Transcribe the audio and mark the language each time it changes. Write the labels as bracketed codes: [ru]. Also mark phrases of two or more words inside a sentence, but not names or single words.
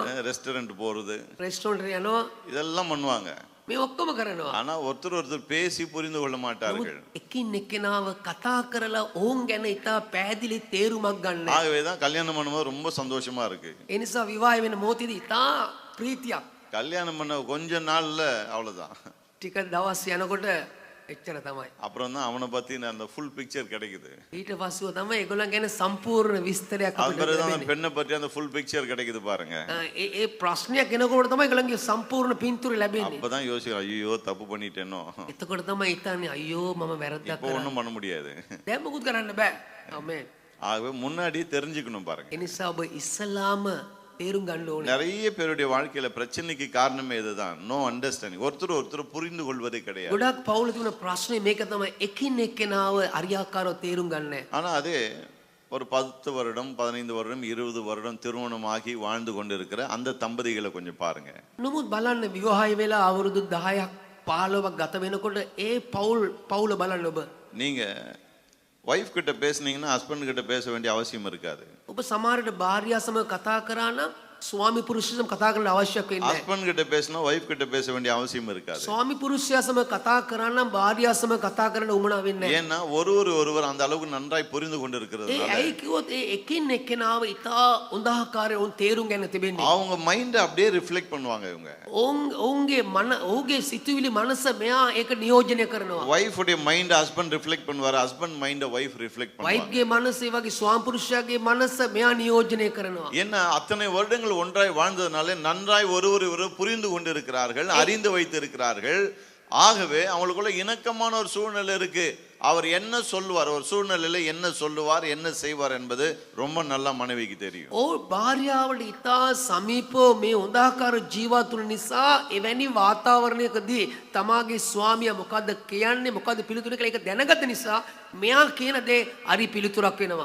[ta] ரெஸ்டாரண்ட் போறது, [si] රෙස්ටෝරන්ට් එකට යනවා, [ta] இதெல்லாம் பண்ணுவாங்க. [si] මේ ඔක්කොම කරනවා. [ta] ஆனா ஒருத்தர் ஒருத்தர் பேசி புரிந்து கொள்ள மாட்டார்கள். [si] එකින් එක්කෙනාව කතා කරලා ඔවුන් ගැන ඉතා පැහැදිලි තේරුමක් ගන්න. [ta] ஆகவேதான் கல்யாணம் பண்ணும்போது ரொம்ப சந்தோஷமா இருக்கு. [si] ඒ නිසා විවාහ වෙන මොහොතේදී ඉතා ප්‍රීතියක්. [ta] கல்யாணம் பண்ண கொஞ்ச நாள்ல அவ்வளவுதான். [si] ටික දවස් යනකොට එච්චර තමයි. [ta] அப்புறம் தான் அவனை பத்தி அந்த [en] full picture [ta] கிடைக்குது. [si] ඊට පස්සෙ තමයි ඒගොල්ලන් ගැන සම්පූර්ණ විස්තරයක් අපිට [ta] அதுதான் [si] ලැබෙන්නේ. [ta] பெண்ணை பற்றி அந்த [en] full picture [ta] கிடைக்குது பாருங்க. [si] ඒ ප්‍රශ්නයක් එනකොට තමයි ඒගොල්ලන්ගේ සම්පූර්ණ පින්තූර ලැබෙන්නේ. [ta] அப்பதான் யோசிக்கிறோம், ஐயோ தப்பு பண்ணிட்டேனோ. [si] එතකොට තමයි හිතන්නේ අයියෝ මම වැරද්දක් [ta] இப்போ [si] කරා. [ta] ஒண்ணும் பண்ண முடியாது. [si] දැන් මොකුත් කරන්න බෑ. ආමේන්. [ta] ஆகவே முன்னாடியே தெரிஞ்சுக்கணும் பாருங்க. [si] ඒ නිසා ඔබ ඉස්සලාම තේරුම් ගන්න ඕනේ. [ta] நிறைய பேருடைய வாழ்க்கையில பிரச்சனைக்கு காரணமே இதுதான். [en] no understanding. [ta] ஒருத்தர் புரிந்து கொள்வதே கிடையாது. [si] ගොඩක් පවුල තිබුණ ප්‍රශ්නේ මේක තමයි එකින් එක්කෙනාව අරියාකාරව තේරුම් ගන්න. [ta] ஆனா அது ஒரு 10 வருடம் 15 வருடம் 20 வருடம் திருமணமாகி வாழ்ந்து கொண்டிருக்கிற அந்த தம்பதிகளை கொஞ்சம் பாருங்க. [si] නමුත් බලන්න විවාහය වෙලා අවුරුදු 10ක් 15ක් ගත වෙනකොට ඒ පවුල බලන්න ඔබ. [ta] நீங்க வைஃப் கிட்ட பேசுனீங்கன்னா ஹஸ்பண்ட் கிட்ட பேச வேண்டிய அவசியம் இருக்காது. [si] ඔබ සමහරට භාර්යාව සමග කතා කරා නම් ස්වාමි පුරුෂයා සමග කතා කරන්න අවශ්‍යයක් වෙන්නේ නැහැ. [ta] ஹஸ்பண்ட் கிட்ட பேசினா வைஃப் கிட்ட பேச வேண்டிய அவசியம் இருக்காது. [si] ස්වාමි පුරුෂයා සමග කතා කරා නම් භාර්යාව සමග කතා කරන්න උවමනා වෙන්නේ නැහැ. [ta] ஏன்னா ஒருவர் அந்த அளவுக்கு நன்றாய் புரிந்து [si] ඒ [ta] கொண்டிருக்கிறதுனால [si] ඇයි කිව්වොත් ඒ එකින් එක්කෙනාව ඉතා උදාහකාරයෙන් උන් තේරුම් ගන්න තිබෙන්නේ. [ta] அவங்க மைண்ட் அப்படியே ரிஃப்ளெக்ட் பண்ணுவாங்க. இவங்க [si] ඔවුන්ගේ සිතුවිලි මනස මෙයා ඒක නියෝජනය කරනවා. [ta] வைஃப் உடைய [en] mind husband reflect [ta] பண்ணுவார், [en] husband mind wife reflect [ta] பண்ணுவாங்க. [si] වයිෆ්ගේ මනස ඒ වගේ ස්වාමි පුරුෂයාගේ මනස මෙයා නියෝජනය කරනවා. [ta] ஏன்னா அத்தனை வருடங்கள் ஒன்றாய் வாழ்ந்ததுனால நன்றாய் ஒருவர் புரிந்து கொண்டிருக்கிறார்கள், அறிந்து வைத்திருக்கிறார்கள். ஆகவே அவங்களுக்குள்ள இணக்கமான ஒரு சூழ்நிலை இருக்கு. அவர் என்ன சொல்லுவார், ஒரு சூழ்நிலையில என்ன சொல்லுவார், என்ன செய்வார் என்பது ரொம்ப நல்லா மனைவிக்கு தெரியும். [si] ඕ භාර්යාවට ඉතා සමීපව මේ උදාහකාර ජීවත් වුණ නිසා එවැනි වාතාවරණයකදී තමාගේ ස්වාමියා මොකද්ද කියන්නේ, මොකද්ද පිළිතුර කියලා ඒක දැනගත නිසා මෙයා කියන දේ හරි පිළිතුරක් වෙනවා.